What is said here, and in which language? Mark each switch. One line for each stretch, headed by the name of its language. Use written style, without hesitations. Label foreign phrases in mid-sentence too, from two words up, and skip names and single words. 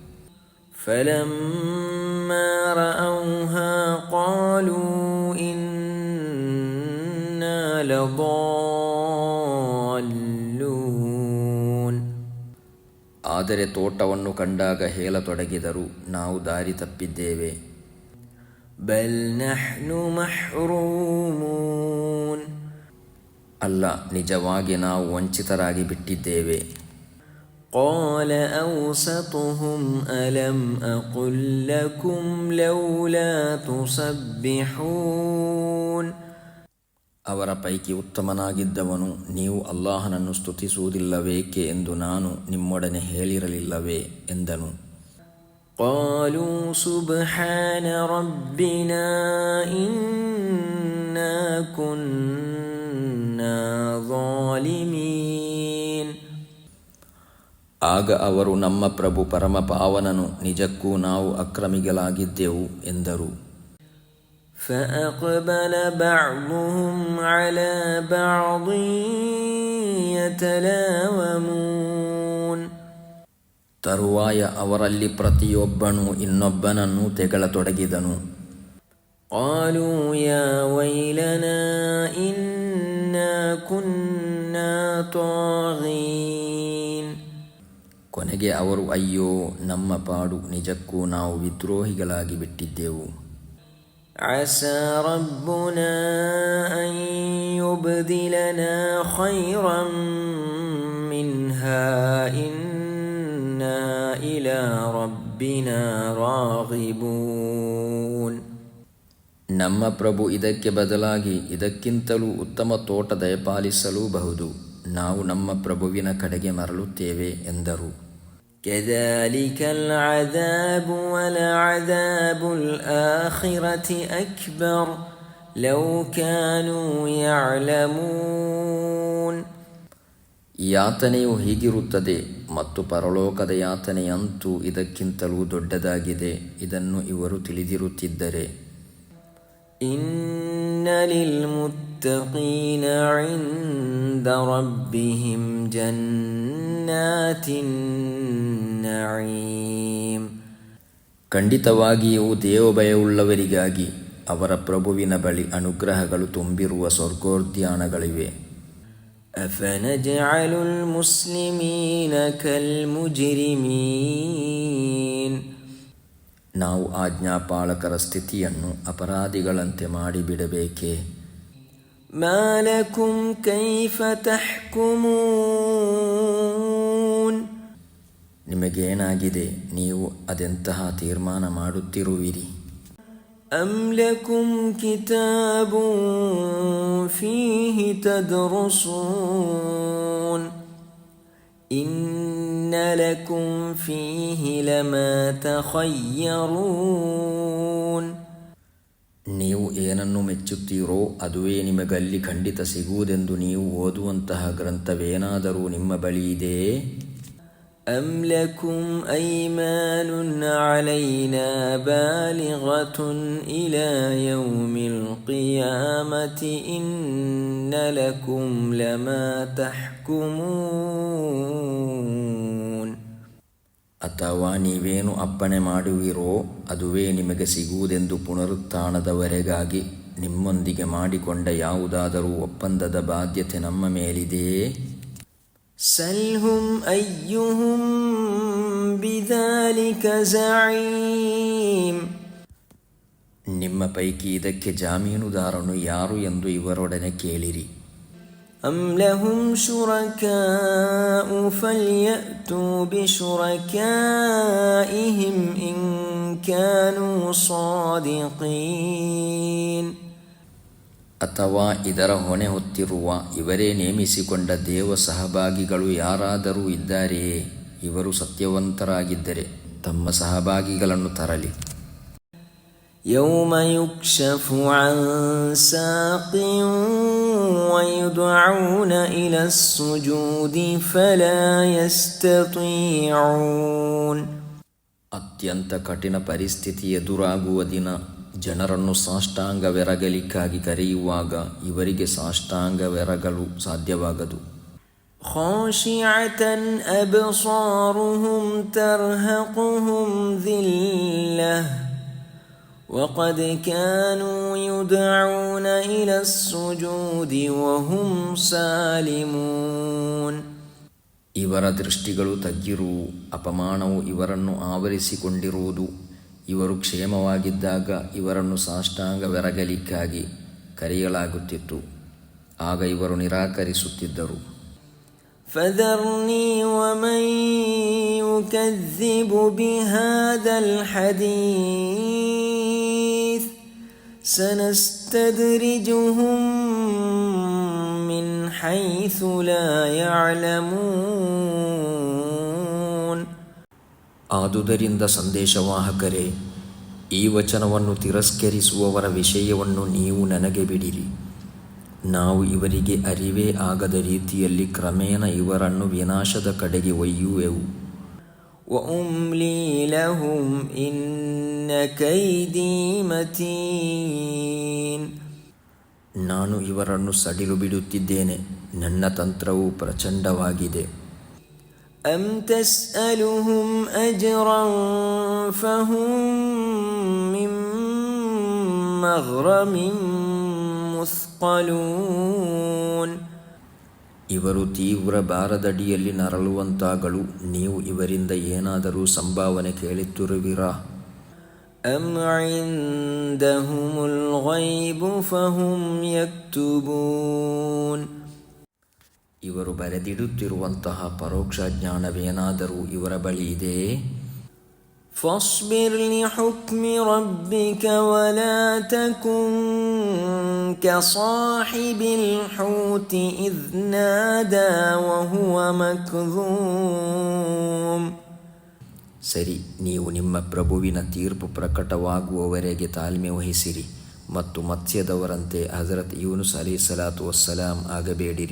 Arabic: فلما رأوها قالوا إنا لضالون.
Kannada: ಆದರೆ ತೋಟವನ್ನು ಕಂಡಾಗ ಹೇಳತೊಡಗಿದರು, ನಾವು ದಾರಿ ತಪ್ಪಿದ್ದೇವೆ.
Arabic: بل نحن محرومون.
Kannada: ಅಲ್ಲ, ನಿಜವಾಗಿ ನಾವು ವಂಚಿತರಾಗಿ ಬಿಟ್ಟಿದ್ದೇವೆ.
Arabic: قال أوسطهم ألم أقل لكم لولا تسبحون.
Kannada: ಅವರ ಪೈಕಿ ಉತ್ತಮನಾಗಿದ್ದವನು, ನೀವು ಅಲ್ಲಾಹನನ್ನು ಸ್ತುತಿಸುವುದಿಲ್ಲವೇಕೆ ಎಂದು ನಾನು ನಿಮ್ಮೊಡನೆ ಹೇಳಿರಲಿಲ್ಲವೇ ಎಂದನು.
Arabic: قالوا سبحان ربنا إنا كنا ظالمين.
Kannada: ಆಗ ಅವರು, ನಮ್ಮ ಪ್ರಭು ಪರಮ ಪಾವನನು, ನಿಜಕ್ಕೂ ನಾವು ಅಕ್ರಮಿಗಳಾಗಿದ್ದೆವು ಎಂದರು.
Arabic: فأقبل بعضهم على بعض يتلاومون.
Kannada: ತರುವಾಯ ಅವರಲ್ಲಿ ಪ್ರತಿಯೊಬ್ಬನೂ ಇನ್ನೊಬ್ಬನನ್ನು ತೆಗಳತೊಡಗಿದನು.
Arabic: قالوا يا ويلنا إنا كنا طاغين.
Kannada: ಕೊನೆಗೆ ಅವರು, ಅಯ್ಯೋ ನಮ್ಮ ಪಾಡು, ನಿಜಕ್ಕೂ ನಾವು ವಿದ್ರೋಹಿಗಳಾಗಿ ಬಿಟ್ಟಿದ್ದೆವು.
Arabic: عسى ربنا أن يبدلنا خيرا منها إنا إلى ربنا راغبون.
Kannada: ನಮ್ಮ ಪ್ರಭು ಇದಕ್ಕೆ ಬದಲಾಗಿ ಇದಕ್ಕಿಂತಲೂ ಉತ್ತಮ ತೋಟ ದಯಪಾಲಿಸಲೂಬಹುದು. ನಾವು ನಮ್ಮ ಪ್ರಭುವಿನ ಕಡೆಗೆ ಮರಳುತ್ತೇವೆ ಎಂದರು.
Arabic: كذلك العذاب ولعذاب الآخرة أكبر لو كانوا يعلمون.
Kannada: ಯಾತನೆಯು ಹೀಗಿರುತ್ತದೆ ಮತ್ತು ಪರಲೋಕದ ಯಾತನೆಯಂತೂ ಇದಕ್ಕಿಂತಲೂ ದೊಡ್ಡದಾಗಿದೆ, ಇದನ್ನು ಇವರು ತಿಳಿದಿರುತ್ತಿದ್ದರೆ.
Arabic: إن للمتقين عند ربهم جنات النعيم.
Kannada: ಖಂಡಿತವಾಗಿಯೂ ದೇವಭಯವುಳ್ಳವರಿಗಾಗಿ ಅವರ ಪ್ರಭುವಿನ ಬಳಿ ಅನುಗ್ರಹಗಳು ತುಂಬಿರುವ ಸ್ವರ್ಗೋದ್ಯಾನಗಳಿವೆ.
Arabic: أفنجعل المسلمين كالمجرمين.
Kannada: ನಾವು ಆಜ್ಞಾಪಾಲಕರ ಸ್ಥಿತಿಯನ್ನು ಅಪರಾಧಿಗಳಂತೆ ಮಾಡಿಬಿಡಬೇಕೇ?
Arabic: ما لكم كيف تحكمون.
Kannada: ನಿಮಗೇನಾಗಿದೆ, ನೀವು ಅದೆಂತಹ ತೀರ್ಮಾನ ಮಾಡುತ್ತಿರುವಿರಿ?
Arabic: أم لكم كتاب فيه تدرسون. إن لكم فيه لما تخيرون.
Kannada: ನೀವು ಏನನ್ನು ಮೆಚ್ಚುತ್ತೀರೋ ಅದುವೇ ನಿಮಗಲ್ಲಿ ಖಂಡಿತ ಸಿಗುವುದೆಂದು ನೀವು ಓದುವಂತಹ ಗ್ರಂಥವೇನಾದರೂ ನಿಮ್ಮ ಬಳಿ ಇದೆಯೇ?
Arabic: أم لكم أيمان علينا بالغة إلى يوم القيامة إن لكم لما تحكمون.
Kannada: ಅಥವಾ ನೀವೇನು ಅಪ್ಪಣೆ ಮಾಡುವಿರೋ ಅದುವೇ ನಿಮಗೆ ಸಿಗುವುದೆಂದು ಪುನರುತ್ಥಾನದವರೆಗಾಗಿ ನಿಮ್ಮೊಂದಿಗೆ ಮಾಡಿಕೊಂಡ ಯಾವುದಾದರೂ ಒಪ್ಪಂದದ ಬಾಧ್ಯತೆ ನಮ್ಮ ಮೇಲಿದೆಯೇ?
Arabic: سلهم أيهم بذلك بذلك زعيم.
Kannada: ನಿಮ್ಮ ಪೈಕಿ ಇದಕ್ಕೆ ಜಾಮೀನುದಾರನು ಯಾರು ಎಂದು ಇವರೊಡನೆ ಕೇಳಿರಿ.
Arabic: أم لهم شركاء فليأتوا بشركائهم إن كانوا صادقين.
Kannada: ಅಥವಾ ಇದರ ಹೊಣೆ ಹೊತ್ತಿರುವ ಇವರೇ ನೇಮಿಸಿಕೊಂಡ ದೇವ ಸಹಭಾಗಿಗಳು ಯಾರಾದರೂ ಇದ್ದಾರೆಯೇ? ಇವರು ಸತ್ಯವಂತರಾಗಿದ್ದರೆ ತಮ್ಮ ಸಹಭಾಗಿಗಳನ್ನು ತರಲಿ.
Arabic: يوم يكشف عن ساق ويدعون إلى السجود فلا يستطيعون.
Kannada: ಅತ್ಯಂತ ಕಠಿಣ ಪರಿಸ್ಥಿತಿ ಎದುರಾಗುವ ದಿನ ಜನರನ್ನು ಸಾಷ್ಟಾಂಗವೆರಗಲಿಕ್ಕಾಗಿ ಕರೆಯುವಾಗ ಇವರಿಗೆ ಸಾಷ್ಟಾಂಗವೆರಗಲು ಸಾಧ್ಯವಾಗದು.
Arabic: خاشعة أبصارهم ترهقهم ذلة وقد كانوا يدعون إلى السجود وهم سالمون.
Kannada: ಇವರ ದೃಷ್ಟಿಗಳು ತಗ್ಗಿರುವು, ಅಪಮಾನವು ಇವರನ್ನು ಆವರಿಸಿಕೊಂಡಿರುವುದು. ಇವರು ಕ್ಷೇಮವಾಗಿದ್ದಾಗ ಇವರನ್ನು ಸಾಷ್ಟಾಂಗವೆರಗಲಿಕ್ಕಾಗಿ ಕರೆಯಲಾಗುತ್ತಿತ್ತು, ಆಗ ಇವರು ನಿರಾಕರಿಸುತ್ತಿದ್ದರು.
Arabic: فذرني ومن يكذب بهذا الحديث سنستدرجهم من حيث لا يعلمون.
Kannada: ಆದುದರಿಂದ ಸಂದೇಶವಾಹಕರೇ, ಈ ವಚನವನ್ನು ತಿರಸ್ಕರಿಸುವವರ ವಿಷಯವನ್ನು ನೀವು ನನಗೆ ಬಿಡಿರಿ. ನಾವು ಇವರಿಗೆ ಅರಿವೇ ಆಗದ ರೀತಿಯಲ್ಲಿ ಕ್ರಮೇಣ ಇವರನ್ನು ವಿನಾಶದ ಕಡೆಗೆ ಒಯ್ಯುವೆವು.
Arabic: وأملي لهم إن كيدي متين.
Kannada: ನಾನು ಇವರನ್ನು ಸಡಿಲು ಬಿಡುತ್ತಿದ್ದೇನೆ, ನನ್ನ ತಂತ್ರವು ಪ್ರಚಂಡವಾಗಿದೆ.
Arabic: أم تسألهم أجرا فهم من مغرم مثقلون.
Kannada: ಇವರು ತೀವ್ರ ಭಾರದಡಿಯಲ್ಲಿ ನರಳುವಂತಾಗಲು ನೀವು ಇವರಿಂದ ಏನಾದರೂ ಸಂಭಾವನೆ ಕೇಳುತ್ತಿರುವಿರಾ?
Arabic: أم عندهم الغيب فهم يكتبون.
Kannada: ಇವರು ಬರೆದಿಡುತ್ತಿರುವಂತಹ ಪರೋಕ್ಷ ಜ್ಞಾನವೇನಾದರೂ ಇವರ ಬಳಿ ಇದೆಯೇ?
Arabic: فاصبر لحكم ربك ولا تكن كصاحب الحوت إذ نادى وهو مكظوم.
Kannada: ಸರಿ, ನೀವು ನಿಮ್ಮ ಪ್ರಭುವಿನ ತೀರ್ಪು ಪ್ರಕಟವಾಗುವವರೆಗೆ ತಾಳ್ಮೆ ವಹಿಸಿರಿ ಮತ್ತು ಮತ್ಸ್ಯದವರಂತೆ ಹಜರತ್ ಯೂನುಸ್
Arabic: عليه الصلاة والسلام
Kannada: ಆಗಬೇಡಿರಿ.